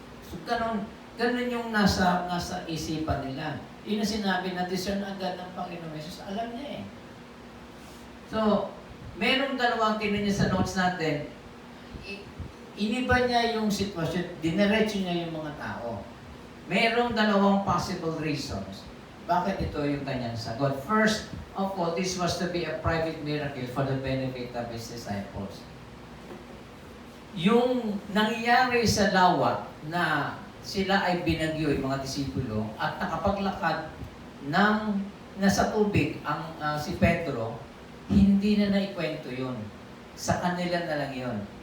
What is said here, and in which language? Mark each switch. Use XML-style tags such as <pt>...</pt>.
<tl>So, ganun yung nasa isipan nila. Yun ang sinabi na discern agad ng Panginoon Jesus. Alam niya eh. So, merong dalawang tinan niya sa notes natin. Iniba niya yung sitwasyon, dinerecho niya yung mga tao. Merong dalawang</tl> <en>possible reasons.</en> <tl>Bakit ito yung kanyang sagot?</tl> <en>First of all, this was to be a private miracle for the benefit of His disciples.</en> <tl>Yung nangyayari sa lawa na sila ay binagyo, yung mga disipulo, at nakapaglakad ng nasa tubig ang si Pedro, hindi na naikwento yun. Sa kanila na lang yun.</tl>